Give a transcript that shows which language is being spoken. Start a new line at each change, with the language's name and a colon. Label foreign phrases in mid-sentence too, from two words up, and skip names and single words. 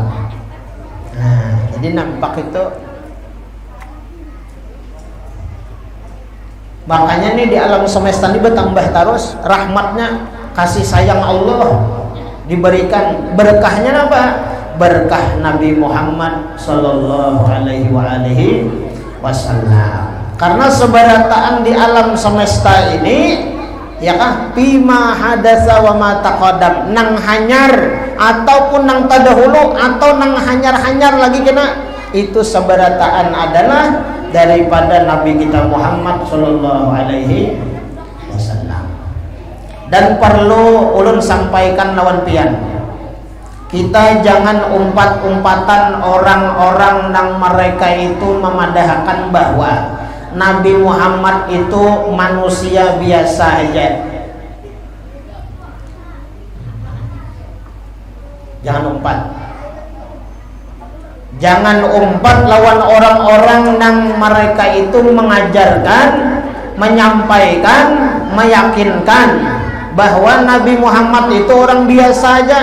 Indonesian: Nah, jadi nampak itu. Makanya nih di alam semesta ini bertambah terus rahmatnya, kasih sayang Allah diberikan. Berkahnya apa? Berkah Nabi Muhammad
Arabic: صلى الله عليه وسلم.
Banjar: Karena seberataan di alam semesta ini ya kan
Arabic: بما حدث وما تقدم,
Banjar: nang hanyar ataupun nang tadahulu atau nang hanyar-hanyar lagi kena, itu seberataan adalah daripada Nabi kita Muhammad
Arabic: صلى الله عليه وسلم.
Banjar: Dan perlu ulun sampaikan lawan pian, kita jangan umpat-umpatan orang-orang yang mereka itu memadahkan bahwa Nabi Muhammad itu manusia biasa aja. Jangan umpat lawan orang-orang yang mereka itu mengajarkan, menyampaikan, meyakinkan bahwa Nabi Muhammad itu orang biasa aja.